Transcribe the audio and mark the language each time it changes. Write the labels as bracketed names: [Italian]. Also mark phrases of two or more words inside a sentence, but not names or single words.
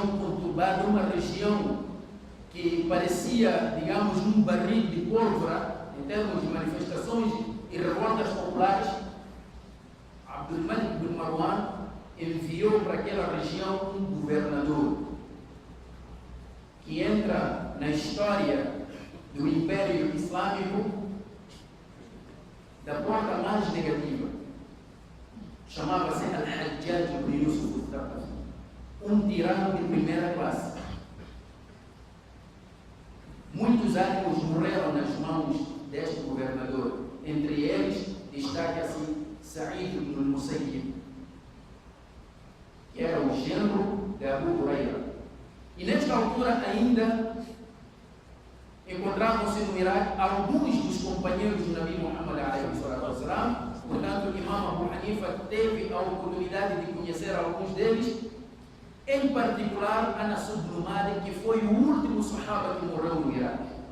[Portuguese] conturbada, uma região que parecia, digamos, um barril de pólvora em termos de manifestações e revoltas populares, Abdul Malik ibn Marwan enviou para aquela região um governador que entra na história do Império Islâmico da porta mais negativa. Chamava-se Al-Hajjaj ibn Yusuf al-Thaqafi, um tirano de primeira classe. Muitos ânimos morreram nas mãos deste governador. Entre eles, destaca-se Sa'id ibn al-Musayyib, que era o genro de Abu Huraira. E nesta altura ainda encontravam-se no Iraque alguns dos companheiros do Nabi Muhammad a.s. Portanto, o Imam Abu Hanifa teve a oportunidade de conhecer alguns deles, em particular Anas ibn Malik, que foi o último sahaba que morreu no Iraque.